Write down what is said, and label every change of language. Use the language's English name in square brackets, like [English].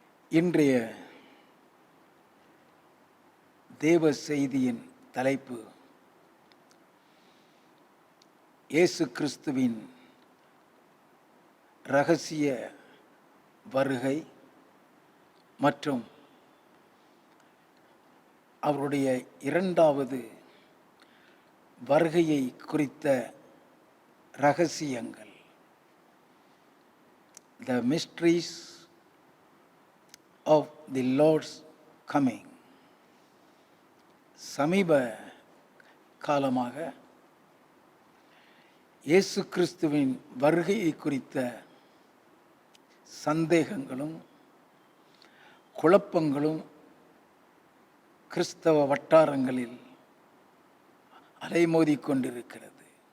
[Tamil] இன்றைய தேவ செய்தியின் தலைப்பு இயேசு கிறிஸ்துவின் இரகசிய வருகை மற்றும் அவருடைய இரண்டாவது வருகையை குறித்த இரகசியங்கள். [English] The mysteries of the Lord's coming. [Tamil] சமீப காலமாக இயேசு கிறிஸ்துவின் வருகையை குறித்த சந்தேகங்களும் குழப்பங்களும் கிறிஸ்தவ வட்டாரங்களில் அலைமோதி கொண்டிருக்கிறது.